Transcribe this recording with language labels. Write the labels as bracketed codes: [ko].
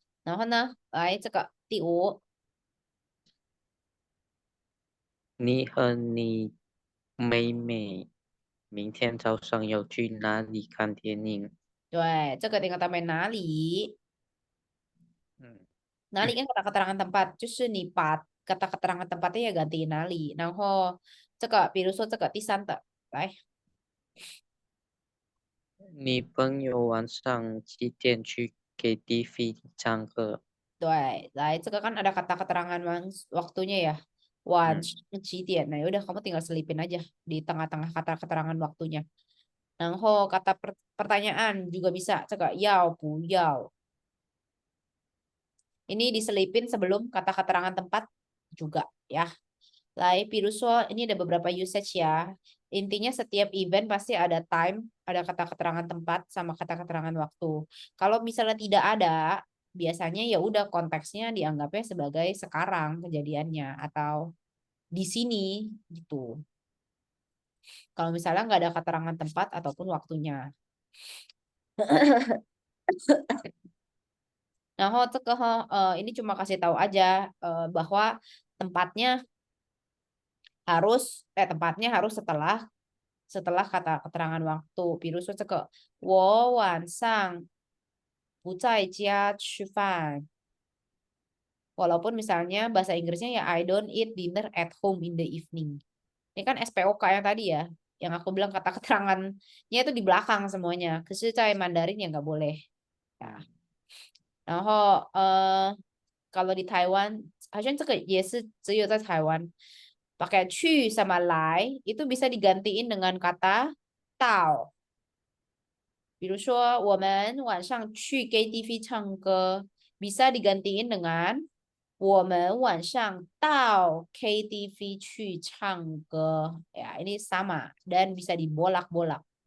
[zh] Nah, Hana,来这个第5，你和你妹妹明天早上要去哪里看电影？对，这个 [id] tinggal tambahin 哪里。嗯，哪里 kan kata keterangan tempat， [zh] 就是你把 [id] kata keterangan tempatnya ya gantiin 哪里， [zh] 然后这个比如说这个第3的，来，你朋友晚上几点去 KTV 唱歌？ [id] 对，来这个kan ada kata keterangan waktunya ya. Wan, 嗯， [zh] 几点? [id] Nah, udah kamu tinggal selipin aja di tengah-tengah kata keterangan waktunya. Nah, kata pertanyaan juga bisa. Cek yao bu yao. Ini diselipin sebelum kata keterangan tempat juga ya. Lai, Piruso, ini ada beberapa usage ya. Intinya setiap event pasti ada time, ada kata keterangan tempat sama kata keterangan waktu. Kalau misalnya tidak ada, biasanya ya udah konteksnya dianggapnya sebagai sekarang kejadiannya atau di sini gitu. Kalau misalnya nggak ada keterangan tempat ataupun waktunya. Nah, ini cuma kasih tahu aja bahwa tempatnya tempatnya harus setelah kata keterangan waktu. [zh] 比如说这个我晚上不在家吃饭. [id] Walaupun misalnya bahasa Inggrisnya ya [en] I don't eat dinner at home in the evening. [id] Ini kan SPOK yang tadi ya, yang aku bilang kata keterangannya itu di belakang semuanya. [zh] 可是在 [id] Mandarin ya nggak boleh. Ya. [zh] 然后 [id] kalau di Taiwan, [zh] 好像这个也是只有在台湾 [id] pakai 去 sama 来 itu bisa digantiin dengan kata 到。 [zh] 比如说我们晚上去 KTV 唱歌 [id] bisa digantiin dengan [zh] 我们晚上到 KTV 去唱歌. [id] Ya, ini sama dan bisa dibolak-bolak.